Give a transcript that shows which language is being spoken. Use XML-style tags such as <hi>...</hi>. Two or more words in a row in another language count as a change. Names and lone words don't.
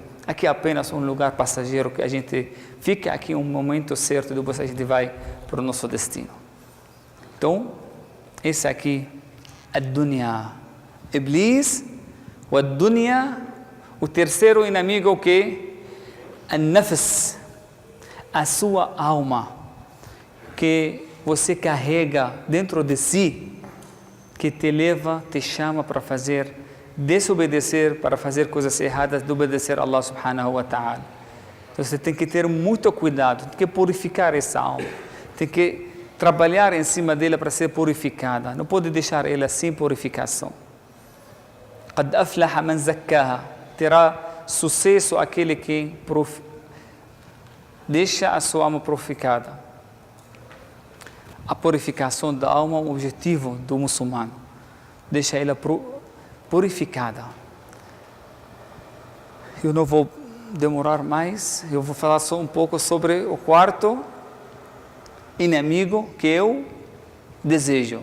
<pt>Aqui é apenas um lugar passageiro que a gente fica aqui um momento certo e depois a gente vai para o nosso destino. Então, esse aqui é a dunya. Iblis, o dunya, o terceiro inimigo, o que? An-nafs, a sua alma, que você carrega dentro de si, que te leva, te chama para desobedecer, para fazer coisas erradas, de obedecer a</pt> <ar>الله سبحانه وتعالى.</ar> <pt>Então você tem que ter muito cuidado, tem que purificar essa alma, tem que trabalhar em cima dela para ser purificada, não pode deixar ela sem purificação.</pt> <ar>قد أفلح من زكاها,</ar> <pt>terá sucesso aquele que deixa a sua alma purificada. A purificação da alma é o objetivo do muçulmano. Deixa ela purificada. Eu não vou demorar mais, eu vou falar só um pouco sobre o quarto inimigo, que é o desejo.</pt>